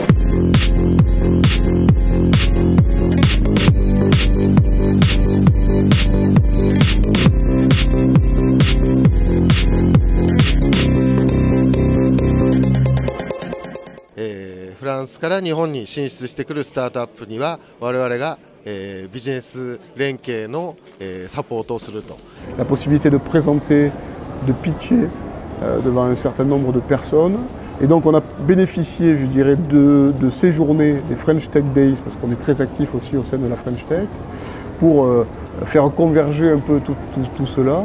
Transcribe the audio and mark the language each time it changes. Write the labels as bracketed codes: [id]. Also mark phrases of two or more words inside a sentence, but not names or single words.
[ja] France から日本に進出してくるスタートアップには我々がビジネス連携のサポートをすると。 [fr] La possibilité de présenter, de pitcher devant un certain nombre de personnes. Et donc on a bénéficié, je dirais, de ces journées, des French Tech Days, parce qu'on est très actif aussi au sein de la French Tech, pour faire converger un peu tout cela.